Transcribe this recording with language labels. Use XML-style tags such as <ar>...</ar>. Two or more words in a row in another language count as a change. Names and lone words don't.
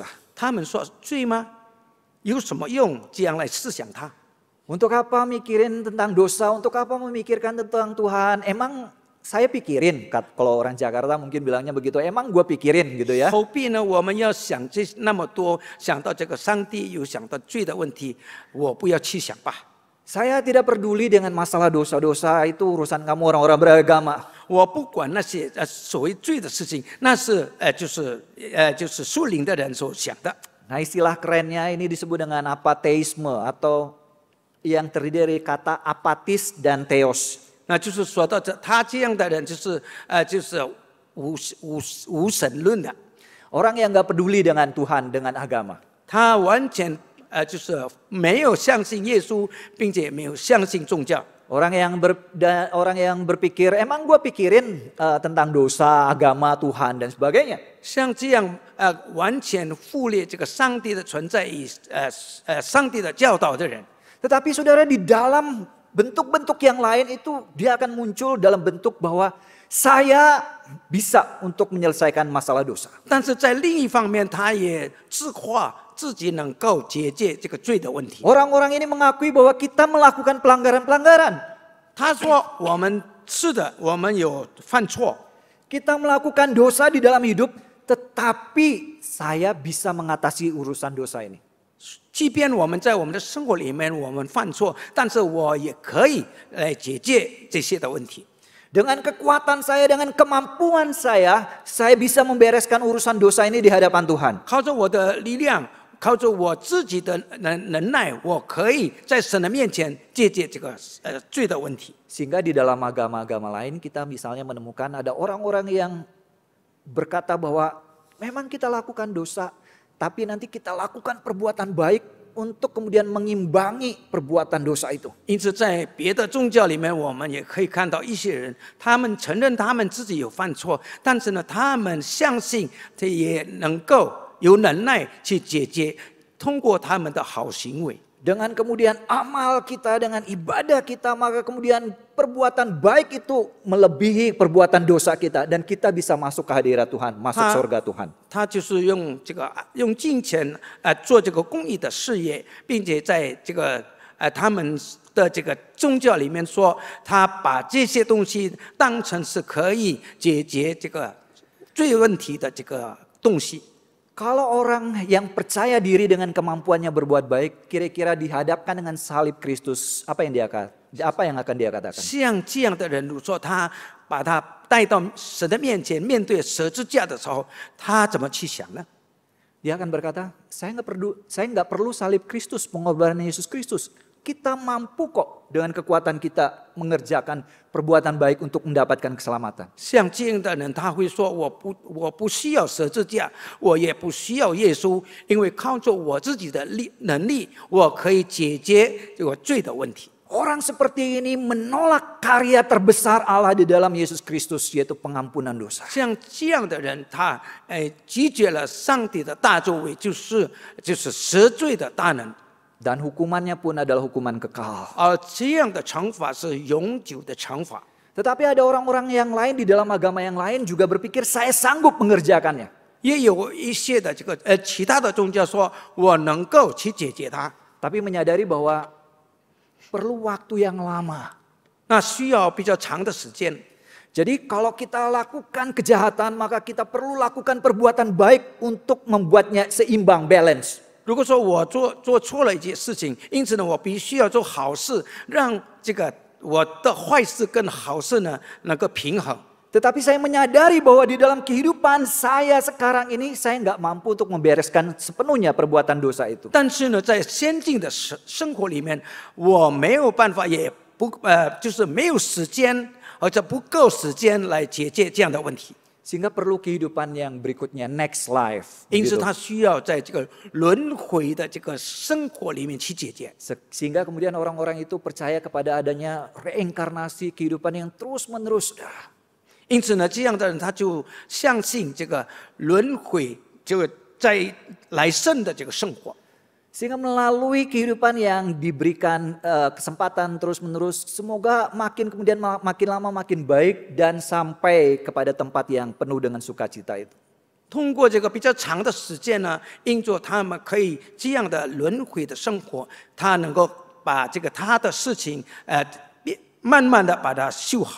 <zh>他们说罪吗？有什么用？这样来思想它。</zh> <id>Untuk apa mikirin tentang dosa? Untuk apa memikirkan tentang Tuhan? Emang saya pikirin, kalau orang Jakarta mungkin bilangnya begitu. Emang gue pikirin gitu ya.</id> <zh>何必呢？我们要想这那么多，想到这个上帝，又想到罪的问题，我不要去想吧。</zh> <id>Saya tidak peduli dengan masalah dosa-dosa, itu urusan kamu orang-orang beragama.</id> <zh>我不管那些所谓罪的事情，那是就是属灵的人所想的。</zh> <id>Nah, istilah kerennya ini disebut dengan apateisme atau yang terdiri dari kata apatis dan theos.</id> <zh>那就是说到他这样的人，就是无神论的。</zh> <id>Orang yang gak peduli dengan Tuhan, dengan agama.</id> <zh>他完全就是没有相信耶稣，并且没有相信宗教。</zh> <id>Orang yang berpikir, emang gue pikirin tentang dosa, agama, Tuhan dan sebagainya.</id> <zh>像这样完全忽略这个上帝的存在与上帝的教导的人。</zh> <id>Tetapi saudara, di dalam bentuk-bentuk yang lain itu dia akan muncul dalam bentuk bahwa saya bisa untuk menyelesaikan masalah dosa.</id> <zh>但是在另一方面，他也自夸自己能够解决这个罪的问题。</zh> <id>Orang-orang ini mengakui bahwa kita melakukan pelanggaran-pelanggaran.</id> <zh>他说：“我们是的，我们有犯错，</zh> <id>Kita melakukan dosa di dalam hidup, tetapi saya bisa mengatasi urusan dosa ini.</id> <zh>即便我们在我们的生活里面我们犯错，但是我也可以来解决这些的问题。</zh> <id>Dengan kekuatan saya, dengan kemampuan saya bisa membereskan urusan dosa ini di hadapan Tuhan.</id> <zh>靠着我的力量，靠着我自己的能耐，我可以在神的面前解决这个罪的问题。</zh> <id>Sehingga di dalam agama-agama lain kita misalnya menemukan ada orang-orang yang berkata bahwa memang kita lakukan dosa, tapi nanti kita lakukan perbuatan baik untuk kemudian mengimbangi perbuatan dosa itu.</id> <zh>因此，在别的宗教里面，我们也可以看到一些人，他们承认他们自己有犯错，但是呢，他们相信这也能够有能耐去解决，通过他们的好行为。</zh> <id>Dengan kemudian amal kita, dengan ibadah kita, maka kemudian perbuatan baik itu melebihi perbuatan dosa kita. Dan kita bisa masuk ke hadirat Tuhan, masuk surga Tuhan.</id> <zh>他就是用金钱做这个公益的事业，并且在这个他们的这个宗教里面说，他把这些东西当成是可以解决这个罪问题的这个东西。</zh> <id>Kalau orang yang percaya diri dengan kemampuannya berbuat baik, kira-kira dihadapkan dengan salib Kristus, apa yang akan dia katakan?</id> <zh>像这样的人，如果说他把他带到神的面前，面对十字架的时候，他怎么去想呢？</zh> <id>Dia akan berkata, saya nggak perlu salib Kristus, pengorbanan Yesus Kristus. Kita mampu kok dengan kekuatan kita mengerjakan perbuatan baik untuk mendapatkan keselamatan.</id> <zh>像这样的人，他会说：“我不需要十字架，我也不需要耶稣，因为靠着我自己的能力，我可以解决这个罪的问题。”</zh> <id>Orang seperti ini menolak karya terbesar Allah di dalam Yesus Kristus, yaitu pengampunan dosa.</id> <zh>像这样的人，他拒绝了上帝的大作为，就是赎罪的大能。</zh> <id>Dan hukumannya pun adalah hukuman kekal.</id> <zh>而这样的惩罚是永久的惩罚。</zh> <id>Tetapi ada orang-orang yang lain di dalam agama yang lain juga berpikir saya sanggup mengerjakannya.</id> <zh>也有一些的其他的宗教说，我能够去解决它，</zh> <id>Tapi menyadari bahwa perlu waktu yang lama.</id> <zh>那需要比较长的时间。</zh> <id>Jadi kalau kita lakukan kejahatan, maka kita perlu lakukan perbuatan baik untuk membuatnya seimbang, balance.</id> <zh>如果说我做错了一件事情，因此呢，我必须要做好事，让这个我的坏事跟好事呢能够平衡。</zh> <id>Tetapi saya menyadari bahwa di dalam kehidupan saya sekarang ini, saya nggak mampu untuk membereskan sepenuhnya perbuatan dosa itu.</id> <zh>但是呢，在先进的生活里面，我没有办法，也就是没有时间，而且不够时间来解决这样的问题。</zh> <id>Sehingga perlu kehidupan yang berikutnya,</id> <en>next life.</en> <zh>因此，</zh> <id>begitu.</id> <zh>他需要在这个轮回的这个生活里面去解决。</zh> <id>Sehingga kemudian orang-orang itu percaya kepada adanya reinkarnasi kehidupan yang terus-menerus.</id> <zh>因此呢，这样的人他就相信这个轮回，这个在来生的这个生活。</zh> <id>Sehingga melalui kehidupan yang diberikan kesempatan terus-menerus, semoga kemudian makin lama makin baik dan sampai kepada tempat yang penuh dengan sukacita itu.</id> <zh>通过这个比较长的时间呢，因着他们可以这样的轮回的生活，他能够把他的事情慢慢的把它修好。</zh>